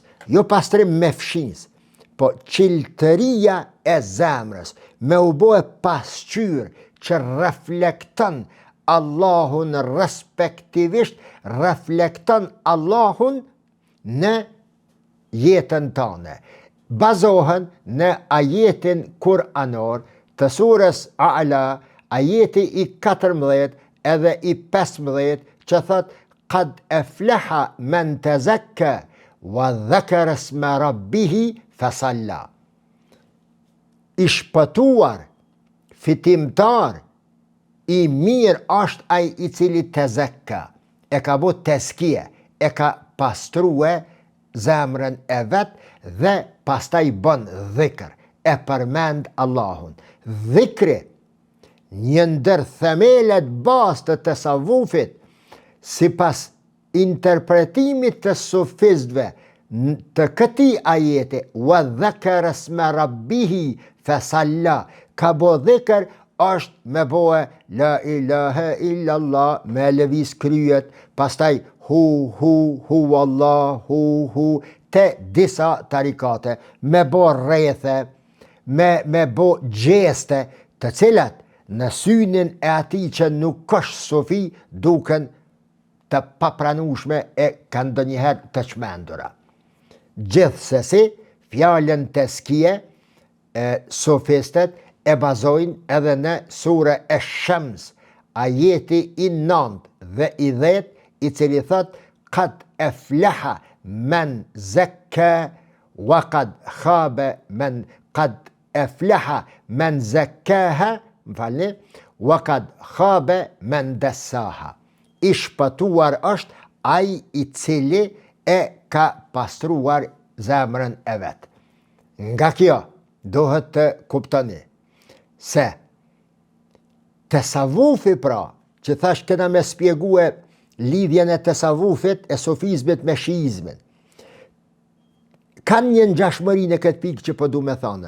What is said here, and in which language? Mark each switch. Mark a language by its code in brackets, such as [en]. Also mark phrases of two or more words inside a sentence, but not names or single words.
[sq] Jo pastrim me fshinsë, po qiltëria e zemrës, me u bo e pasqyr që reflekton Allahun, respektivisht reflekton Allahun në jetën tane. Bazohen në ajetin kuranor të surës A'la, ajeti i 14 edhe i 15, që thot [ar] قد أفلح من تزكى وذكر اسم ربه فصلى. [sq] I shpëtuar, fitimtar, i mirë është ai i cili tazakka, e ka bu tezkije, e ka pastrue zemrën e vet dhe pastaj bën dhikr, e përmend Allahun. Dhikri, një ndër themelet bazë të tasavvufit, sipas interpretimit të sufistëve të këtij ajeti, [ar] wa ذكر اسم ربه فصلى, [sq] ka bo dhikr është me boe [ar] لا إله إلا الله, [sq] me lëviz kryet, pastaj [ar] هو الله, [sq] hu, te disa tarikate, me bo rrethe, me bo gjeste, të cilat në synin e atij që nuk është sufi, duken të papranueshme e kanë ndonjëherë të çmendura. Gjithsesi, fjalën tezkije sufistët e bazojnë edhe në sure e Shams, ajeti i 9 dhe i 10, i cili thot [ar] قد أفلح من زكى وقد خاب من قد أفلح من زكاها وقد خاب من دساها. [sq] I shpëtuar është ai i cili e ka pastruar zemrën e vet. Nga kjo duhet të kuptoni se tasavvufi, pra, që thash këna me spjegue lidhjen e tasavvufit e sufizmit me shiizmin, kanë një ngjashmëri në këtë pikë që po du me thonën.